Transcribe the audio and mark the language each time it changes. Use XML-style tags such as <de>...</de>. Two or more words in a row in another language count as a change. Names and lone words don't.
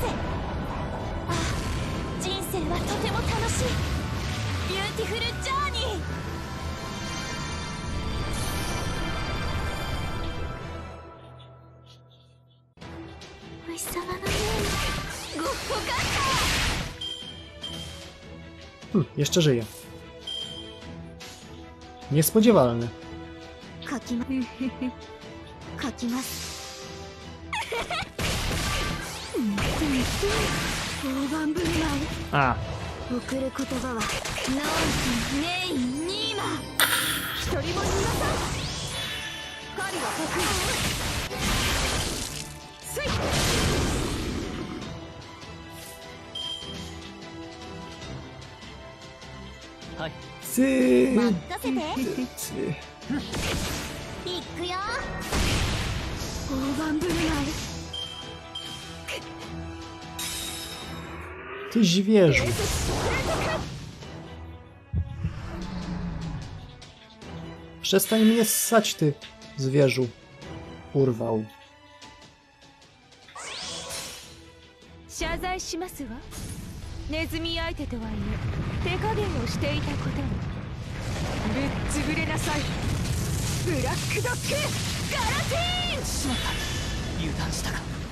<ja>ああ、人生はとても楽しい。</ja> <en>Beautiful Journey.</en> <ja>お日様のようにごっこかった。</ja> <pl>Jeszcze żyje. Niespodziewalny.</pl> <ja>書きます。大盤振る舞い。 A. 送る言葉はノースメインニーマ一人も逃がさん。狩りは得意。スイッ。はい。 Sy... 任せて。いくよ。大盤振る舞い。</ja> <pl>Ty zwierzu. Przestań mnie ssać, ty zwierzu. Urwał.</pl> <ja>謝罪しますわ。ネズミ相手とはいえ手加減をしていたことに。ぶっつぶれなさい。ブラックドッグガラティーン。しまった。油断したか。</ja>